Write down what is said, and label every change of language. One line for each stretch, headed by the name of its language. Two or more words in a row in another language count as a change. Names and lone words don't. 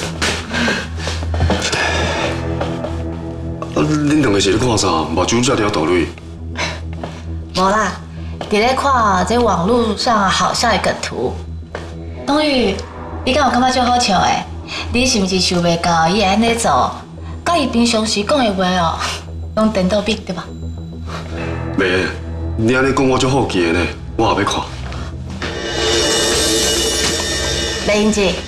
Min Nan Chinese: 恁兩個是咧看啥？目睭遮條大蕊。無啦，佇咧看這網絡上好笑的梗圖。冬雨，你敢有感覺足好笑的？你是毋是想袂到伊會安尼做？甲伊平常時講的話哦，攏顛倒比對吧？袂，你安尼講我足好奇的呢，我也要看。雷英姐。